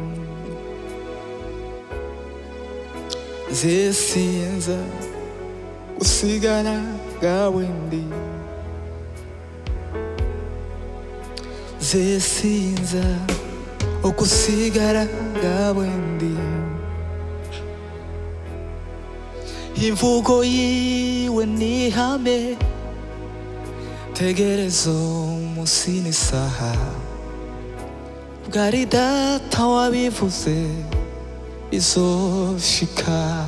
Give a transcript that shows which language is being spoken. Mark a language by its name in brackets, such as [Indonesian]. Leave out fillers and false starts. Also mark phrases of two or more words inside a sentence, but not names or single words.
[Ganda] Nze sinza okusigala nga bwendi. Nze sinza okusigala nga bwendi. [Rundi] Imvugo yiwe nihame, tegereza umunsi n'isaha, bwari data wabivuze bizoshika.